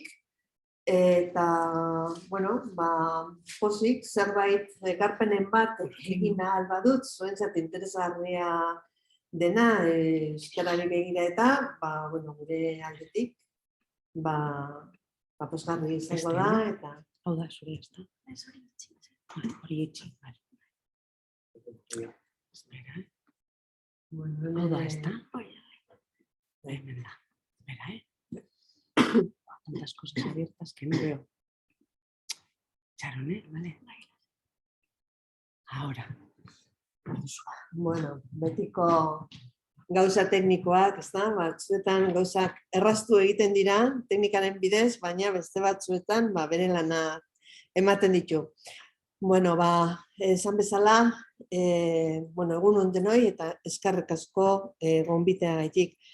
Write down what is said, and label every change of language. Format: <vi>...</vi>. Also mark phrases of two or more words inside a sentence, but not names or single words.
<eu>Eta, pozik, zerbait ekarpenen bat egin ahal badut, zuentzat interesgarria dena euskarari begira eta, gure aldetik, posgarri izango da, eta... Hau da, zuri ez da? Hori itxi, bale. Espera, Hau da, ez da? Hemen da.</eu> <es>Espera, Tantas cosas abiertas que no veo. Sharon, vale. Ahora.</es> <eu>Betiko gauza teknikoak, ez da? Batzuetan gauzak erraztu egiten dira, teknikaren bidez, baina beste batzuetan bere lana ematen ditu. Esan bezala, egun on denoi eta eskerrik asko gonbiteagaitik.</eu>